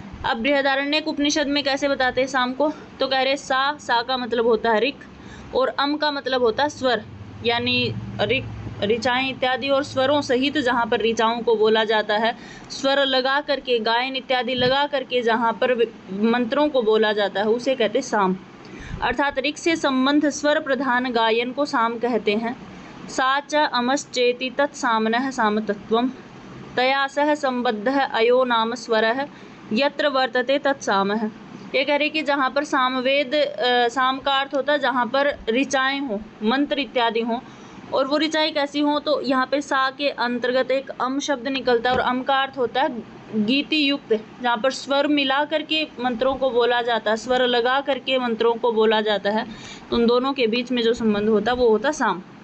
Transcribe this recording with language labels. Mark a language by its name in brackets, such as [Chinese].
[Hindi] अब बृहदारण्यक उपनिषद में कैसे बताते हैं साम को? तो कह रहे सा का मतलब होता है ऋक और अम का मतलब होता है स्वर, यानी ऋक ऋचाएं इत्यादि और स्वरों सहित जहाँ पर ऋचाओं को बोला जाता है, स्वर लगा करके, गायन इत्यादि लगा करके जहाँ पर मंत्रों को बोला जाता है उसे कहते साम। अर्थात ऋक से संबंध स्वर प्रधान गायन को साम कहते हैं। [Sanskrit] सा च अमश्चेति तत्सामनः सामतत्वम् तया सह संबद्धः अयो नाम स्वरः यत्र वर्तते तत्सामः। [Hindi] ये कह रहे कि जहाँ पर सामवेद, साम का अर्थ होता है जहाँ पर ऋचाएं हों, मंत्र इत्यादि हों, और वो ऋचाएं कैसी हों? तो यहाँ पे सा के अंतर्गत एक अम शब्द निकलता है और अम का अर्थ होता है गीति युक्त, जहाँ पर स्वर मिला करके मंत्रों को बोला जाता है, स्वर लगा करके मंत्रों को बोला जाता है, तो उन दोनों के बीच में जो संबंध होता है वो होता साम।